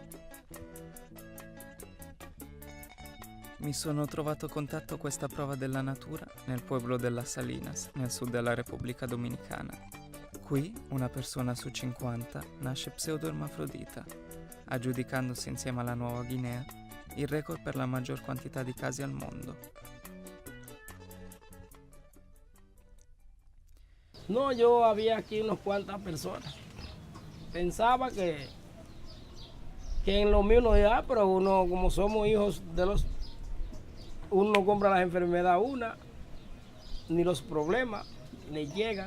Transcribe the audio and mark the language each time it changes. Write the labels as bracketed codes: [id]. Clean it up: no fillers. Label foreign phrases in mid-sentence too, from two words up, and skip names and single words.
[it] Mi sono trovato a contatto questa prova della natura nel [es] pueblo de Las Salinas, [it] nel sud della Repubblica Dominicana. Qui una persona su 50 nasce pseudo-ermafrodita, aggiudicandosi insieme alla Nuova Guinea il record per la maggior quantità di casi al mondo. [es] No, yo había aquí unas cuantas personas. Pensaba que en lo mío no era, pero uno, como somos hijos de los... Uno no compra las enfermedades ni los problemas, le llegan.